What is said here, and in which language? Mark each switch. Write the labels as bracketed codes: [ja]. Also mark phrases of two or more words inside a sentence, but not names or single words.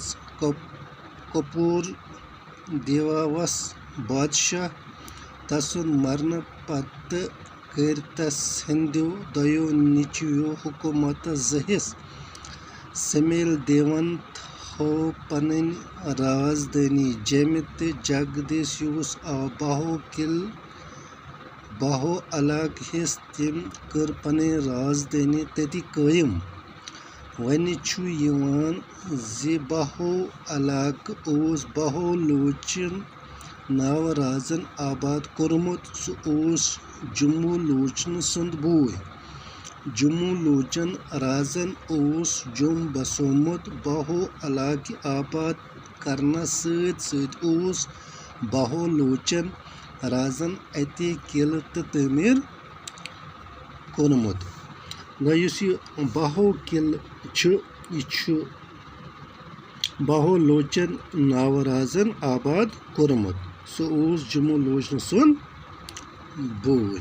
[ks] کپوٗر دیوَس بادشاہ تٔسُنٛد مرن پتہٕ کٔر تٔس ہٕنٛدِ نیچوِ حکوٗمت جہِس. سمیل دیون تھوو پنٕنۍ راجدھانی جموٗ تہٕ جگدیش یُس آو باہوٗ علاقس تٔمۍ کٔر پنٕنۍ راجدھانی تتہِ قایم. ونہٕ یِوان زِ باہوٗ علاقہٕ اوس باہولوچن ناو راجن آباد کوٚرمُت. سُہ جموٗ لوچن سُنٛد بوے. جموٗ لوچن راجن اوس جموٗ بسوومُت. باہوٗ علاقہٕ آباد کرنہٕ ستہٕ اوس باہولوچن راجن اتہِ قلعہٕ تہٕ تعمیر کوٚرمُت. گیُس باہوٗ قلعہ باہولوچن ناو راجن آباد کوٚرمُت. سُہ جموٗ لوچن سُنٛد بوے.